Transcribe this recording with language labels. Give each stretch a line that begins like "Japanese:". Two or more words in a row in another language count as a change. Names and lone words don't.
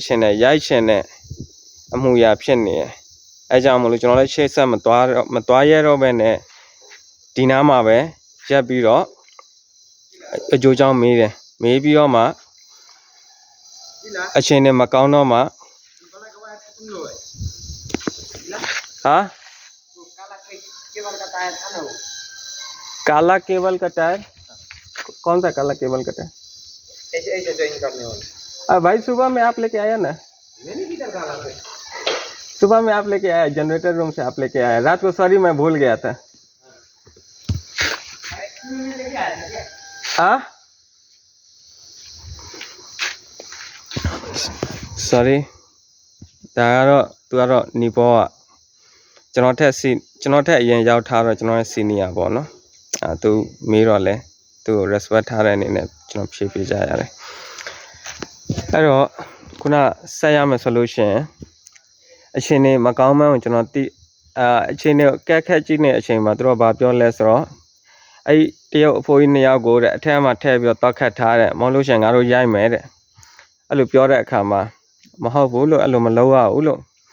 Burmese: ခြင်းနဲ့ရိုက်ခြင်းနဲ့အမှုရဖြစ်နေတယ်အဲကြောင့်မလို့ကျွန်တော်လည်းရှေ့ဆက်မသွားရတော့ပဲနဲ့ဒီနားမှာပဲရက်ပြီးတော့အကျိုးကြောင့်မေးပြီးတော့မှအချိန်နဲ့မကောင်းတော့မှ
Hindi: हाँ काला केबल का टायर कौन सा काला केबल का टायर ऐसे ज्वाइन करने वाला भाई सुबह में आप लेके आया ना मैंने किधर डाला है सुबह में आप लेके आया जनरेटर रूम से आप लेके आया रात को सॉरी मैं भूल गया था हाँ सॉरी दारो तू आरो निपो
Burmese: ကျွန်တော်ထက်အရင် ရောက်ထားတော့ကျွန်တော်ရဲ့ senior ပေါ့နော်သူမေးတော့လဲသူကို respect ထားတဲ့အနေနဲ့ကျွန်တော်ဖြေပေးကြရတယ်အဲ့တော့ခုနဆက်ရမယ်ဆိုလို့ရှိရင်အချိန်နေမကောင်းမှန်းကိုကျွန်တော်အချိန်နေကက်ခက်ကြည့်နေအချိန်မှာသူတို့ဘာပြောလဲဆိုတော့အဲ့တရုတ်အဖိုးကြီး2ယောက်ကိုတဲ့အထက်မှာထည့်ပြီးတော့တောက်ခတ်ထားတဲ့မဟုတ်လို့ရှိရင်ငါတို့ရိုက်မယ်တဲ့အဲ့လိုပြောတဲ့အခါမှာမဟုတ်ဘူးလို့အဲ့လိုမလုပ်ရဘူးလို့